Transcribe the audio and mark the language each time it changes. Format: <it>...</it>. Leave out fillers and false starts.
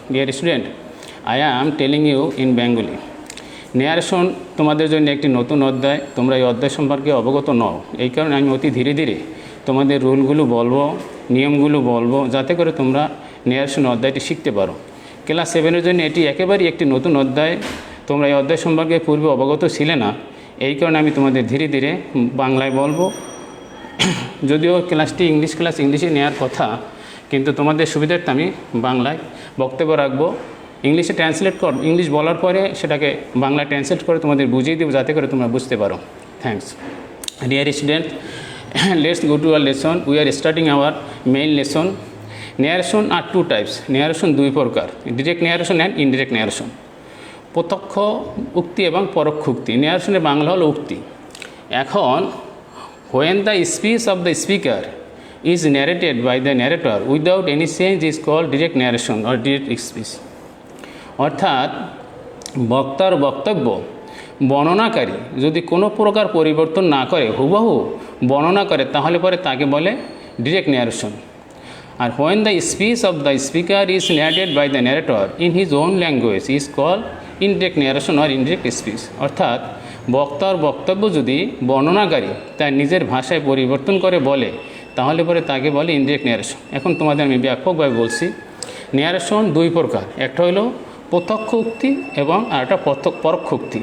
<en>Dear student, I am telling you in Bengali.</en> <bn>Narration তোমাদের জন্য একটি নতুন অধ্যায়, তোমরা এই অধ্যায় সম্পর্কে অবগত নও, এই কারণে আমি অতি ধীরে ধীরে তোমাদের রুলগুলো বলবো, নিয়মগুলো বলবো, যাতে করে তোমরা ন্যারেশন অধ্যায়টি শিখতে পারো। ক্লাস 7-এর জন্য এটি একেবারেই একটি নতুন অধ্যায়, তোমরা এই অধ্যায় সম্পর্কে পূর্বে অবগত ছিলে না, এই কারণে আমি তোমাদের ধীরে ধীরে বাংলায় বলবো। যদিও ক্লাসটি ইংলিশ ক্লাস, ইংলিশে নেওয়ার কথা, কিন্তু তোমাদের সুবিধার্থে আমি বাংলায় বক্তব্য রাখবো। ইংলিশে ট্রান্সলেট কর, ইংলিশ বলার পরে সেটাকে বাংলা ট্রান্সলেট করে তোমাদের বুঝিয়ে দেবো, যাতে করে তোমরা বুঝতে পারো। Thanks.</bn> <en>Dear student, let's go to our lesson. We are starting our main lesson. Narration are two types.</en> <bn>Narration দুই প্রকার, direct narration and indirect narration. প্রত্যক্ষ উক্তি এবং পরোক্ষ উক্তি। ন্যারেশনের বাংলা হলো উক্তি।</bn> <en>এখন when the speech of the speaker is narrated by the narrator without any change is called direct narration or direct speech.</en> <bn>অর্থাৎ বক্তার বক্তব্য বর্ণনাকারী যদি কোনো প্রকার পরিবর্তন না করে, হুবহু বর্ণনা করে, তাহলে পরে তাকে বলে direct narration.</bn> <en>আর when the speech of the speaker is narrated by the narrator in his own language is called indirect narration or indirect speech.</en> <bn>অর্থাৎ বক্তার বক্তব্য যদি বর্ণনাকারী তার নিজের ভাষায় পরিবর্তন করে বলে, তাহলে পরে তাকে বলে ইনডিরেক্ট ন্যারেশন। এখন তোমাদের আমি ব্যাপকভাবে বলছি। ন্যারেশন দুই প্রকার, একটা হলো প্রত্যক্ষ উক্তি এবং আরেকটা পরোক্ষ উক্তি।</bn>